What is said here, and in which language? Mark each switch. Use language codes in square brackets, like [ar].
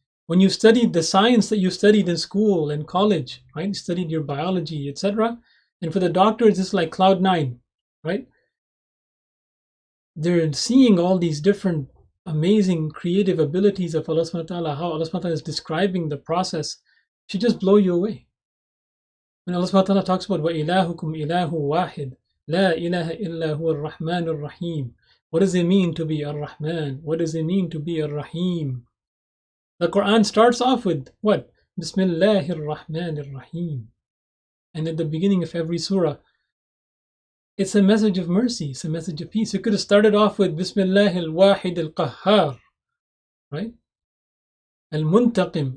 [en] When you studied the science that you studied in school and college, right, you studied your biology, etc., and for the doctors, it's like cloud nine, right? They're seeing all these different amazing creative abilities of Allah subhanahu wa ta'ala, how Allah subhanahu wa ta'ala is describing the process, should just blow you away. When Allah subhanahu wa ta'ala talks about [ar] وَإِلَهُكُمْ إِلَهُ وَاحِدٌ لَا إِلَهَ إِلَّا هُوَ الرَّحْمَنُ الرَّحِيمُ. [en] What does it mean to be Ar-Rahman? What does it mean to be Ar-Rahim? The Quran starts off with what? Bismillahir Rahmanir Rahim. And at the beginning of every surah, it's a message of mercy, it's a message of peace. It could have started off with Bismillahil Wahid al-Qahhar, right? Al-Muntaqim.